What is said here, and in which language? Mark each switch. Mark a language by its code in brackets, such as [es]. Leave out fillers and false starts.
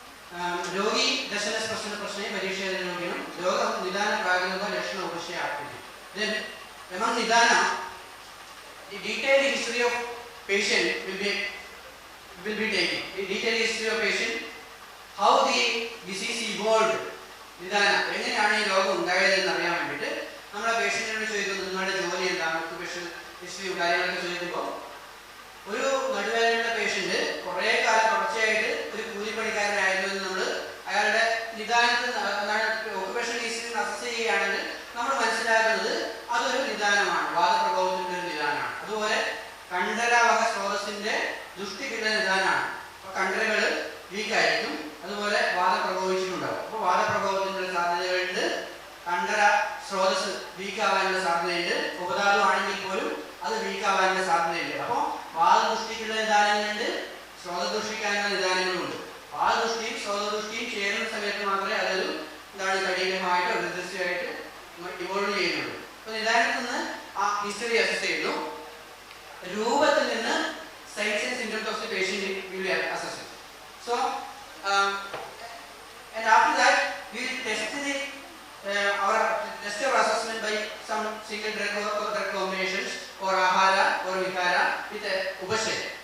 [en] Rogi Dashanas Prashna Parisha Yoga Nidana Pragana Lashana Upashya activity. Then among Nidana, the detailed history of patient will be taken. The detailed history of patient, how the disease evolved. [ml] Nidana, എങ്ങനെയാണ് ഈ രോഗം ഉണ്ടായതെന്ന് അറിയാൻ വേണ്ടിയിട്ട് നമ്മൾ ആ പേഷ്യന്റിനോട് ചോദിക്കുന്നു, നിങ്ങളുടെ ജോലി എന്താണ്, ഒക്യുപേഷൻ ഹിസ്റ്ററിയും കാര്യങ്ങളൊക്കെ ചോദിക്കുമ്പോൾ ഒരു നടുവേദനയുള്ള പേഷ്യന്റ് കുറേ കാലം തുടർച്ചയായിട്ട് ഒരു കൂലിപ്പണിക്കാരനായിരുന്നു എന്ന് നമ്മൾ അയാളുടെ നിദാനത്തിൽ ഒക്യുപേഷൻ ഹിസ്റ്ററി അസസ് ചെയ്യുകയാണെങ്കിൽ നമ്മൾ മനസ്സിലാക്കുന്നത് അതൊരു നിദാനമാണ്, വാദപ്രഭാവത്തിന്റെ ഒരു നിദാനമാണ്. അതുപോലെ കണ്ഠരാവക സ്രോതസ്സിന്റെ ദുഷ്ടിക്കുള്ള നിദാനമാണ്. അപ്പോൾ കണ്ഠരകൾ വീക്കായിരിക്കും, അതുപോലെ വാദം പ്രഭവിച്ചിട്ടുണ്ടാവും. അപ്പോൾ വാദപ്രഭാവത്തിനുള്ള സാധ്യതകളുണ്ട്, കണ്ഠര സ്രോതസ് വീക്കാവാനുള്ള സാധ്യതയുണ്ട്. ഉപധാതു ആണെങ്കിൽ പോലും അത് വീക്കാവാനുള്ള സാധ്യതയുണ്ട്. അപ്പോൾ വാദദുഷ്ടിക്കുള്ള നിദാനങ്ങളുണ്ട്, സ്രോതദുഷ്ടിക്കാനുള്ള നിദാനങ്ങളുണ്ട്. വാദദുഷ്ടിയും സ്രോതദുഷ്ടിയും ചേരുന്ന സമയത്ത് മാത്രമേ അതൊരു കഠിനമായിട്ടോ നിർദ്ദിഷ്ടമായിട്ട് ഇവോൾവ് ചെയ്യുന്നുള്ളൂ. അപ്പോൾ നിദാനത്തിൽ നിന്ന് ആ ഹിസ്റ്ററി അസസ് ചെയ്യുന്നു, രൂപത്തിൽ നിന്ന് [en] signs and symptoms of the patient will be assessed. So, and after that we will test our assessment by some single drug or drug combinations or ahara or vihara with upashay.